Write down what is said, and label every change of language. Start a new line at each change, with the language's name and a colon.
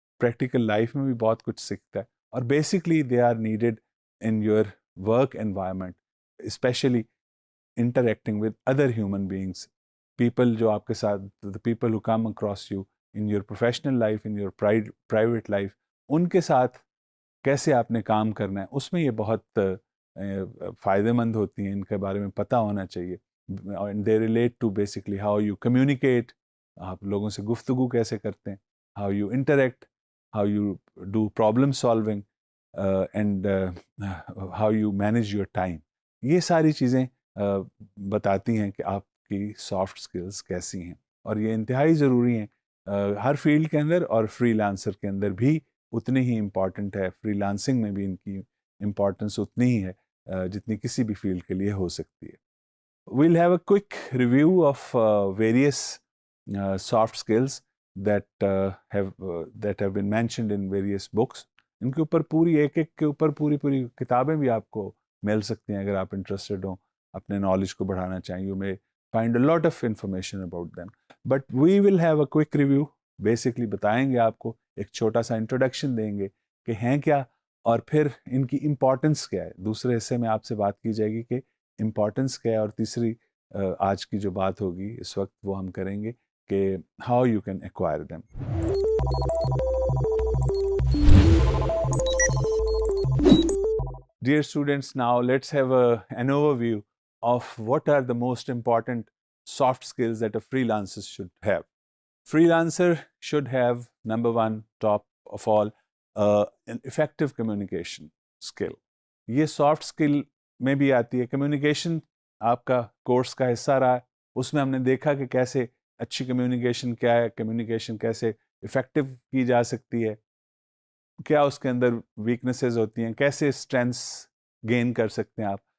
Urdu: Practical life میں بھی بہت کچھ سیکھتا ہے اور
English: basically they are needed in your work environment, especially interacting with other human beings, people
Urdu: جو آپ کے ساتھ،
English: the people who come across you in your professional life, in your private life,
Urdu: ان کے ساتھ کیسے آپ نے کام کرنا ہے، اس میں یہ بہت فائدہ مند ہوتی ہیں. ان کے بارے میں پتہ ہونا چاہیے.
English: and they relate to basically how you communicate,
Urdu: آپ لوگوں سے گفتگو کیسے کرتے ہیں،
English: how you interact, how you do problem solving, and how you manage your time.
Urdu: یہ ساری چیزیں بتاتی ہیں کہ آپ کی سافٹ سکلز کیسی ہیں، اور یہ انتہائی ضروری ہیں ہر فیلڈ کے اندر، اور فری لانسر کے اندر بھی اتنی ہی امپورٹنٹ ہے. فری لانسنگ میں بھی ان کی امپورٹنس اتنی ہی ہے جتنی کسی بھی فیلڈ کے لیے ہو سکتی ہے.
English: We'll have a quick review of various soft skills that have been mentioned in various books.
Urdu: ان کے اوپر ایک کے اوپر پوری کتابیں بھی آپ کو مل سکتی ہیں اگر آپ انٹرسٹڈ ہوں، اپنے نالج کو بڑھانا چاہیں.
English: You may find a lot of information about them. But we will have a quick review.
Urdu: Basically بتائیں گے آپ کو، ایک چھوٹا سا انٹروڈکشن دیں گے کہ ہیں کیا اور پھر ان کی امپورٹنس کیا ہے. دوسرے حصے میں آپ سے بات کی جائے گی کہ امپورٹنس کیا ہے، اور تیسری آج کی جو بات ہوگی اس وقت وہ ہم کریں گے کہ
English: How you can acquire them. Dear students, now let's have an overview of what are the most important soft skills that a freelancer should have. Freelancer should have, number one, top of all, an effective communication skill.
Urdu: یہ soft skill میں بھی آتی ہے. Communication آپ کا course کا حصہ رہا ہے، اس میں ہم نے دیکھا کہ کیسے اچھی کمیونیکیشن کیا ہے، کمیونیکیشن کیسے افیکٹو کی جا سکتی ہے، کیا اس کے اندر ویکنیسز ہوتی ہیں، کیسے اسٹرینتھس گین کر سکتے ہیں آپ.